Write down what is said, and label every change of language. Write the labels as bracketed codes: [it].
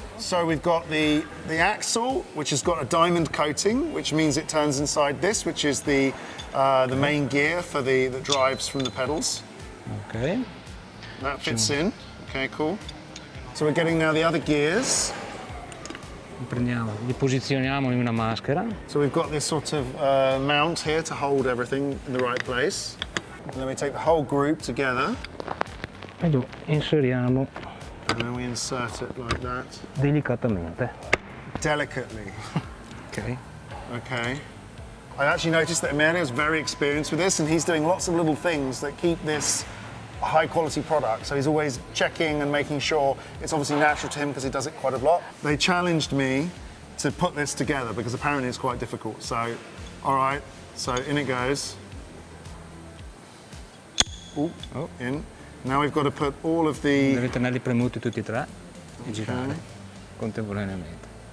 [en] So we've got the axle, which has got a diamond coating, which means it turns inside this, which is the main gear for that drives from the pedals. Ok. That fits in. Okay, cool. So we're getting now the other gears. [it] Prendiamo, li posizioniamo in una maschera. [en] So we've got this sort of mount here to hold everything in the right place. And then we take the whole group together. [it] E lo inseriamo. [en] And then we insert it like that. [it] Delicatamente. [en] Delicately. Ok. Okay. I actually noticed that Emilio is very experienced with this, and he's doing lots of little things that keep this a high quality product. So he's always checking and making sure it's obviously natural to him, because he does it quite a lot. They challenged me to put this together because apparently it's quite difficult. So, all right, so in it goes. Ooh, in. Now we've got to put all of the... [it] Deve tenerli premuti tutti e tre e girare contemporaneamente.